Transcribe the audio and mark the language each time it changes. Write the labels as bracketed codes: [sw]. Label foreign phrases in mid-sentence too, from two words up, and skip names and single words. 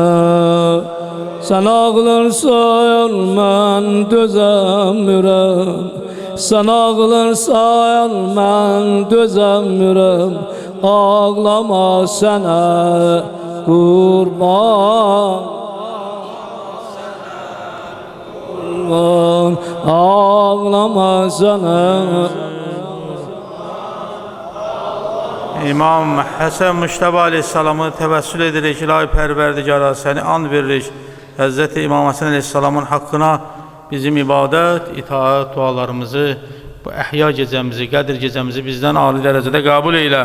[tr] Sen ağlarsan [az] mən dözəmirəm, [tr] sen ağlarsan [az] mən dözəmirəm, [tr] ağlama sana kurban, ağlama sana. [az] İmam Həsən Müştəbə aleyhissalamı təvəssül edirik, ilahi pərverdigara, səni and veririk. Həzrəti İmam Həsən aleyhissalamın haqqına bizim ibadət, itaat dualarımızı, bu əhya gecəmizi, qədir gecəmizi bizdən ali dərəcədə qəbul eylə.